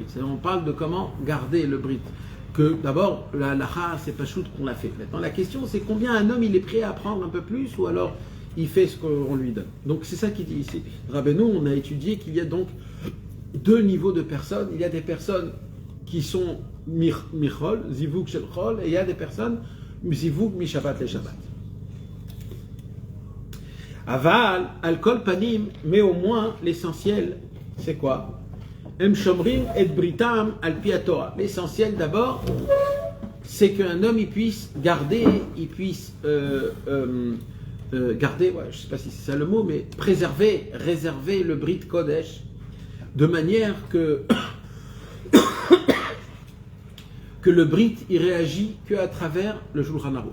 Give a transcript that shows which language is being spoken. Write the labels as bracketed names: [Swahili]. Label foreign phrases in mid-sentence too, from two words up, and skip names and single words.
[French] C'est-à-dire, on parle de comment garder le brit. Que d'abord, la halacha, c'est pas shoot qu'on l'a fait. Maintenant, la question, c'est combien un homme il est prêt à apprendre un peu plus, ou alors il fait ce qu'on lui donne. Donc, c'est ça qu'il dit ici. Rabbeinu, on a étudié qu'il y a donc deux niveaux de personnes. Il y a des personnes qui sont [Hebrew] מחול, זיווג של חול, [French] et il y a des personnes [Hebrew] זיווג משבת לשבת. אבל, על כל פנים, [French] mais au moins l'essentiel, c'est quoi? [Hebrew] הם שומרים את בריתם על פי התורה. [French] L'essentiel d'abord, c'est qu'un homme il puisse garder, garder, ouais, je ne sais pas si c'est ça le mot, mais réserver le [Hebrew] ברית קודש, [French] de manière que le Brit il réagit qu'à travers le Shulchan Aruch.